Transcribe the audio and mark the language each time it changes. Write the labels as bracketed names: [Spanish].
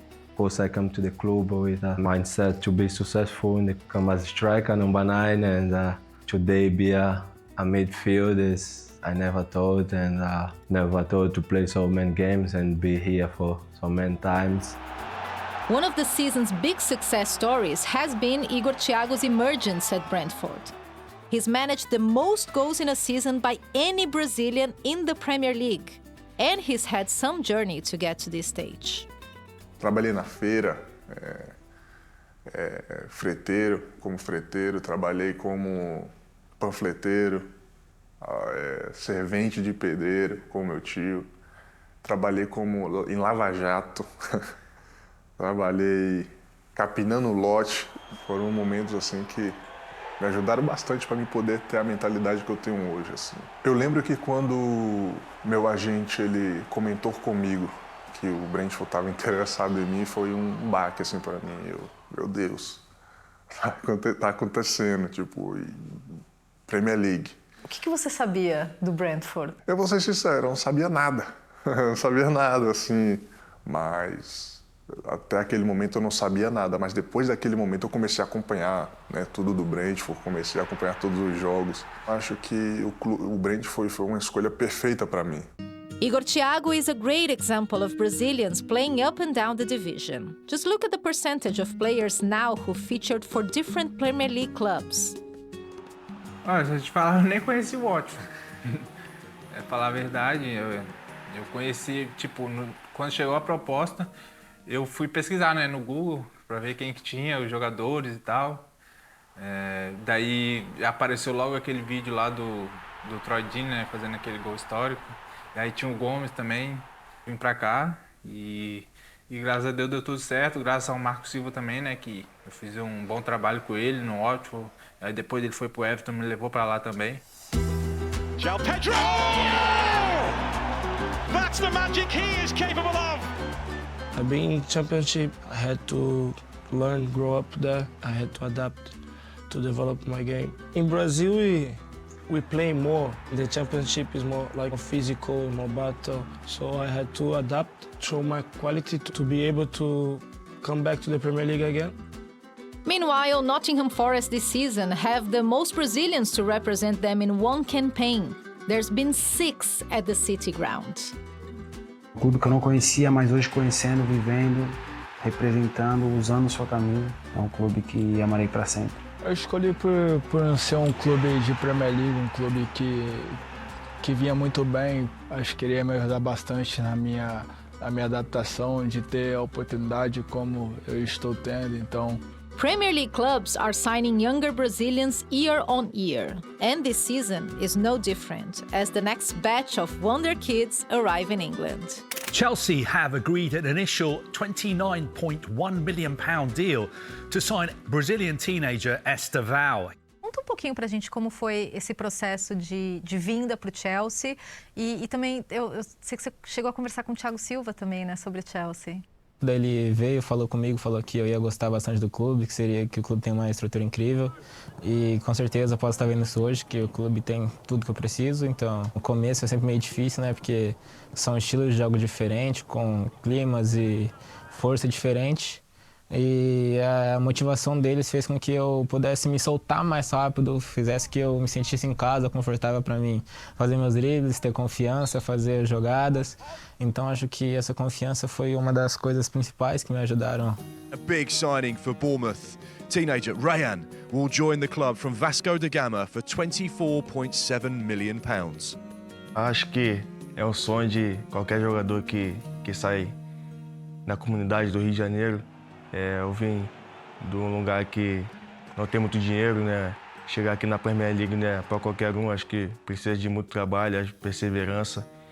[English] Of course, I come to the club with a mindset to be successful and come as a striker, number 9, and today be a midfield is I never thought, and never thought to play so many games and be here for so many times. One of the season's big success stories has been Igor Thiago's emergence at Brentford. He's managed the most goals in a season by any Brazilian in the Premier League, and he's had some journey to get to this stage. [Portuguese] Trabalhei na feira, como freteiro, trabalhei como panfleteiro, servente de pedreiro, com meu tio. Trabalhei em lava-jato, trabalhei capinando lote. Foram momentos assim que me ajudaram bastante para mim poder ter a mentalidade que eu tenho hoje. Assim. Eu lembro que quando meu agente ele comentou comigo que o Brentford estava interessado em mim, foi baque assim para mim. Meu Deus, tá acontecendo, tipo, Premier League. O que você sabia do Brentford? Eu vou ser sincero, eu não sabia nada. Eu não sabia nada, assim, mas até aquele momento eu não sabia nada. Mas depois daquele momento eu comecei a acompanhar, né, tudo do Brentford, comecei a acompanhar todos os jogos. Acho que o Brentford foi uma escolha perfeita para mim. [English] Igor Thiago is a great example of Brazilians playing up and down the division. Just look at the percentage of players now who featured for different Premier League clubs. [Portuguese] Olha, se eu te falar, eu nem conheci o Watford. É falar a verdade, eu conheci, tipo, quando chegou a proposta, eu fui pesquisar, né, no Google para ver quem que tinha, os jogadores e tal. Daí apareceu logo aquele vídeo lá do Troy Deeney, né, fazendo aquele gol histórico. E aí tinha o Gomes também, vim pra cá e graças a Deus deu tudo certo, graças ao Marco Silva também, né, que eu fiz um bom trabalho com ele no Watford. Aí depois ele foi pro Everton, me levou pra lá também. [English] João Pedro! That's the magic he is capable of. I've been in Championship. I had to learn, grow up there. I had to adapt to develop my game. In Brazil, we play more. The Championship is more like physical, more battle. So I had to adapt, show my quality to be able to come back to the Premier League again. Meanwhile, Nottingham Forest this season have the most Brazilians to represent them in one campaign. There's been 6 at the City Ground. [Portuguese] Um clube que eu não conhecia, mas hoje conhecendo, vivendo, representando, usando o seu caminho. É um clube que amarei para sempre. Eu escolhi por ser um clube de Premier League, um clube que vinha muito bem. Acho que iria me ajudar bastante na minha adaptação, de ter a oportunidade como eu estou tendo, então... [English] Premier League clubs are signing younger Brazilians year on year, and this season is no different as the next batch of wonderkids arrive in England. Chelsea have agreed an initial £29.1 million deal to sign Brazilian teenager Estevão. [Portuguese] Conta um pouquinho pra gente como foi esse processo de vinda pro Chelsea e também eu sei que você chegou a conversar com o Thiago Silva também, né, sobre o Chelsea. Daí ele veio, falou comigo, falou que eu ia gostar bastante do clube, que o clube tem uma estrutura incrível e com certeza posso estar vendo isso hoje, que o clube tem tudo que eu preciso. Então, o começo é sempre meio difícil, né, porque são estilos de jogo diferentes, com climas e força diferentes. E a motivação deles fez com que eu pudesse me soltar mais rápido, fizesse que eu me sentisse em casa, confortável para mim fazer meus dribles, ter confiança, fazer jogadas. Então acho que essa confiança foi uma das coisas principais que me ajudaram. [English] A big signing for Bournemouth. Teenager Rayan will join the club from Vasco da Gama for £24.7 million. [Portuguese] Acho que é o sonho de qualquer jogador que sai da comunidade do Rio de Janeiro. Eu vim de um lugar que não tem muito dinheiro, né? Chegar aqui na Premier League, né, para qualquer um, acho que precisa de muito trabalho, perseverança.